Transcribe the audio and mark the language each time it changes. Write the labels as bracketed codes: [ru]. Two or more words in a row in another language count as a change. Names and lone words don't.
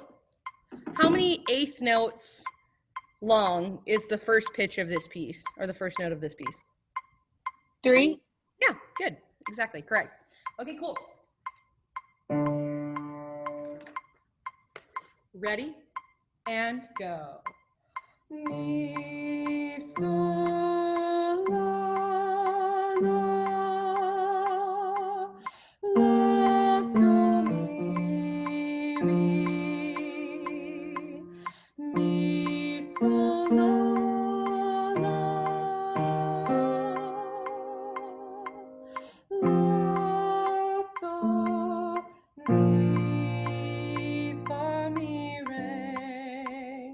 [en] How many 8th notes long is the first pitch of this piece, or the first note of this piece? 3. Yeah, good. Exactly, correct. Okay, cool. Ready? And go. Mi, sol, la, la, sol, mi, sol, la, sol, mi, fa, mi, re.